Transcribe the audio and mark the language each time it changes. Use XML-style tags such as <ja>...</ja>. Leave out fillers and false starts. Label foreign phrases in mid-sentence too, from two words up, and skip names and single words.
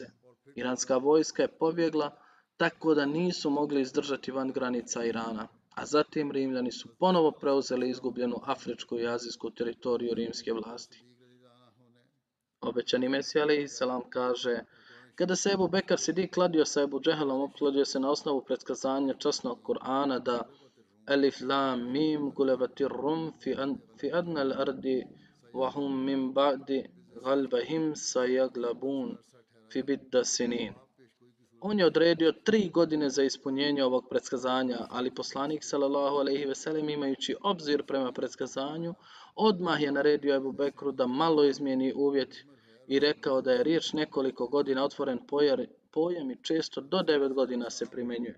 <bs>Iranska vojska je pobjegla tako da nisu mogli izdržati van granica Irana, a zatim Rimljani su ponovo preuzeli izgubljenu afričku i azijsku teritoriju rimske vlasti. Obećani Mesija</bs> <ar>عليه السلام</ar> <bs>kaže: Kada se Ebu Bekar Sidik kladio sa Ebu Džehelom, opkladio se na osnovu predskazanja časnog Kur'ana da</bs> <ar>الم غلبت الروم في أدنى الأرض وهم من بعد غلبهم سيغلبون في بضع سنين.</ar> <bs>On je odredio 3 godine za ispunjenje ovog predskazanja, ali poslanik</bs> <ar>صلى الله عليه وسلم</ar> <bs>imajući obzir prema predskazanju, odmah je naredio Ebu Bekru da malo izmijeni uvjet i rekao da je riječ nekoliko godina otvoren pojam i često do 9 godina se primjenjuje.</bs>